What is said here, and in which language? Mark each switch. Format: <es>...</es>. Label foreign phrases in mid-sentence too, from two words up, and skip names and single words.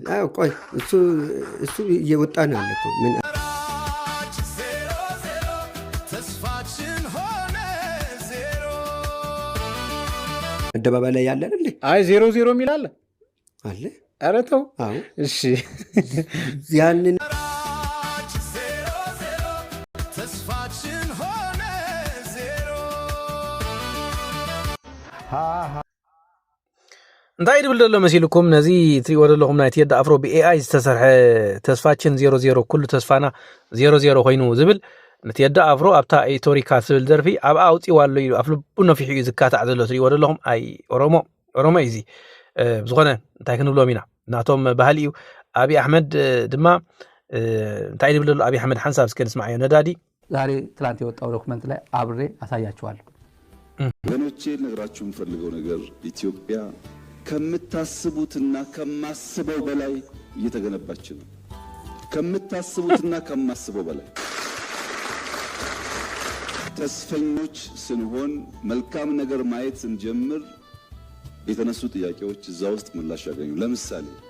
<am>አዎ ቆይ እሱ እየወጣ ነው ያለው ምን አደባባይ ላይ ያለ አይደል አይ 00 የሚል አለ አለ ኧረ ተው አዎ እሺ ያንን</am> <ti>እንታይ ድብል ደሎ መሲልኩም ነዚ ትሪኦ ዘለኹም ናይ ቴዲ ኣፍሮ ብኤአይ ዝተሰርሐ ተስፋችን 00 ኩሉ ተስፋና 00 ኮይኑ ዝብል ቴዲ ኣፍሮ ኣብታ ኢትዮሪካ ዝብል ደርፊ ኣብኣ ኣውፂዋሎ እዩ ኣብ ልቡ ነፊሑ እዩ ዝካታዕ ዘሎ ትሪኦ ዘለኹም ኣይ ኦሮሞ እዚ ብዝኾነ እንታይ ክንብሎም ኢና ናቶም ባህሊ እዩ አብይ አህመድ ድማ እንታይ ድብል ደሎ አብይ አህመድ ሓንሳብ እስከ ንስማዕ ነዳዲ</ti> <am>ዛሬ ትላንት የወጣው ዶክመንት ላይ አብሬ አሳያችኋለሁ ወገኖቼ ነግራችሁ የምፈልገው ነገር ኢትዮጵያ ከምታስቡትና ከማስበው በላይ እየተገነባች ነው ከምታስቡትና ከማስበው በላይ ተስፈኞች ስንሆን መልካም ነገር ማየት ስንጀምር የተነሱ ጥያቄዎች እዛ ውስጥ ምላሽ ያገኙ ለምሳሌ</am>